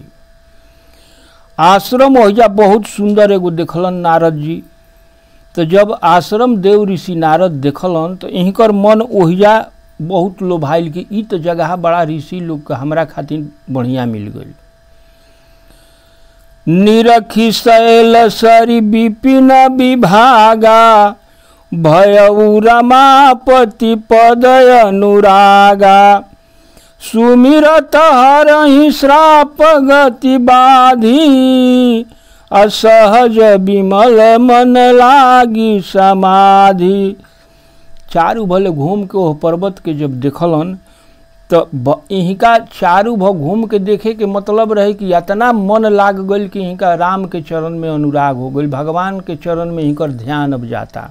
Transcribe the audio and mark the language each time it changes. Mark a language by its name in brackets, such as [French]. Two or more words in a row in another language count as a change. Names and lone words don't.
[Bhojpuri] आश्रम ओहिजा बहुत सुंदर एगो देखलन नारद जी। तो जब आश्रम देव ऋषि नारद देखलन तो इनकर मन ओहिजा बहुत लोभाइल कि ई तो जगह बड़ा ऋषि लोग के हमरा खातिर बढ़िया मिल गई। [Awadhi] निरखी शैल सरी विपिन विभागा, भयउ रमापति पद अनुरागा। सुमिरत हरहि श्राप गति बाधी, असहज विमल मन लागी समाधि। [Bhojpuri] चारू भले घूम के ओह पर्वत के जब देखलन तो इनका चारू भाव घूम के देखे के मतलब रहे कि इतना मन लाग गई कि इनका राम के चरण में अनुराग हो गई, भगवान के चरण में इनकर ध्यान अब जाता।